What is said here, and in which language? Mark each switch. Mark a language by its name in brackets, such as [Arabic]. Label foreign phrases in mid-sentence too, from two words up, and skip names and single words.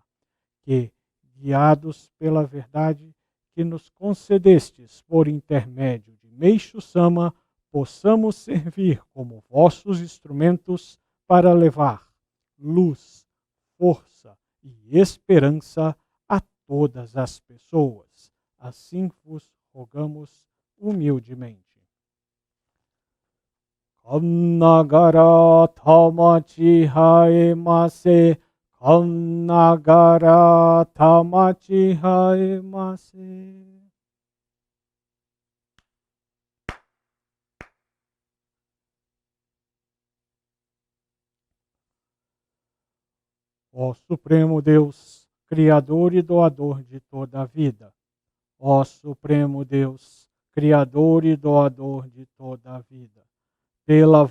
[Portuguese] Que, guiados pela verdade que nos concedestes por intermédio de Meixo Sama, possamos servir como vossos instrumentos para levar luz, força e esperança a todas as pessoas. Assim vos rogamos humildemente. [Japanese] 惟神霊幸倍坐世、惟神霊幸倍坐世. [Portuguese] Ó Supremo Deus, Criador e Doador de toda a vida. Ó Supremo Deus, Criador e Doador de toda a vida.